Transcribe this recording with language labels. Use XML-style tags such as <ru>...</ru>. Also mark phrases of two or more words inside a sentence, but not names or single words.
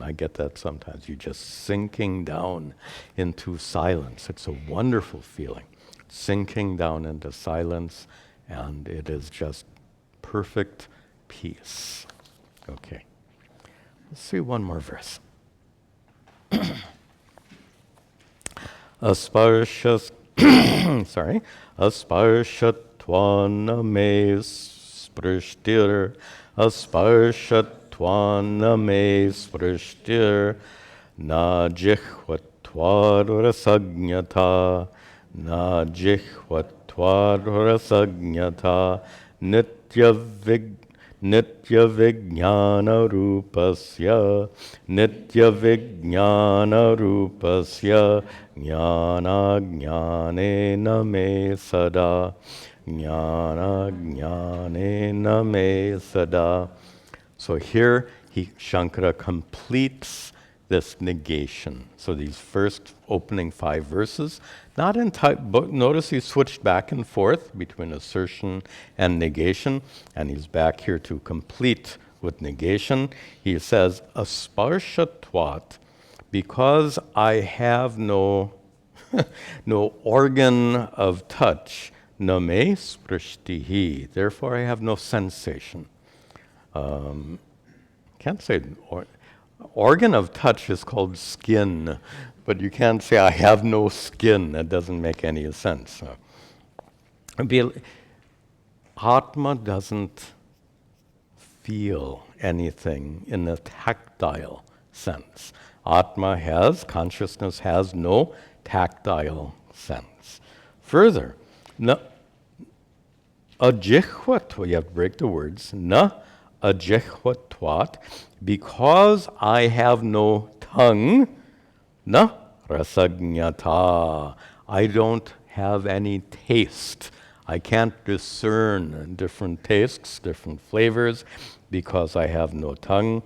<en>I get that sometimes. You're just sinking down into silence. It's a wonderful feeling. Sinking down into silence, and it is just perfect peace. Okay. Let's see one more verse.</en> <sa>अस्पर्शस्, अस्पर्शत्वान् मे स्पृष्टिर्, अस्पर्शत्वान् मे स्पृष्टिर्, न जिह्वत्वरसज्ञता, न जिह्वत्वरसज्ञता, नित्य विज्ञान रूपस्य ज्ञान ज्ञानेन मे सदा, ज्ञान ज्ञानेन मे सदा.</sa> <en>So here Shankara completes this negation. So these first opening 5 verses, not in type, but notice he switched back and forth between assertion and negation, and he's back here to complete with negation. He says, asparshatvat, because I have no organ of touch,</en> <sa>न मे स्पृष्टिः,</sa> <en>therefore I have no sensation. Can't say organ of touch is called skin, but you can't say I have no skin. That doesn't make any sense. Atma doesn't feel anything in the tactile sense. Consciousness has no tactile sense. Further, ajihvat, you have to break the words,</en> <sa>न अजिह्वत्वात्,</sa> <en>because I have no tongue,</en> <sa>न रसज्ञता.</sa> <en>I don't have any taste. I can't discern different tastes, different flavors, because I have no tongue.</en>